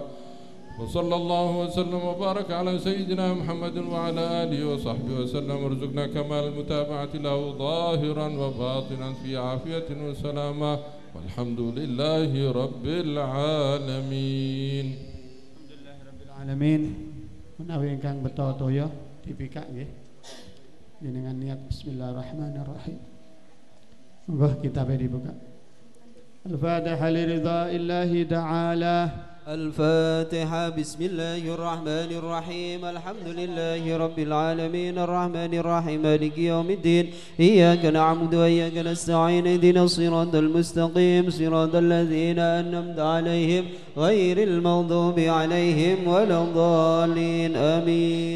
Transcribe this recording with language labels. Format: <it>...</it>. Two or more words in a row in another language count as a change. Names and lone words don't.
<ar>وصلى الله وسلم وبارك على سيدنا محمد وعلى آله وصحبه وسلم وارزقنا كمال المتابعة له ظاهرا وباطنا في عافية وسلامة والحمد لله رب العالمين.</ar> <jv>Alamin menawi ingkang beto toya dipikak nggih jenengan niat bismillahirrahmanirrahim. Monggo kitabe dibuka.</jv> <ar>الفاتحة لرضى الله تعالى. الفاتحة بسم الله الرحمن الرحيم الحمد لله رب العالمين الرحمن الرحيم مالك يوم الدين إياك نعبد وإياك نستعين اهدنا الصراط المستقيم صراط الذين أنعمت عليهم غير المغضوب عليهم ولا الضالين آمين.</ar>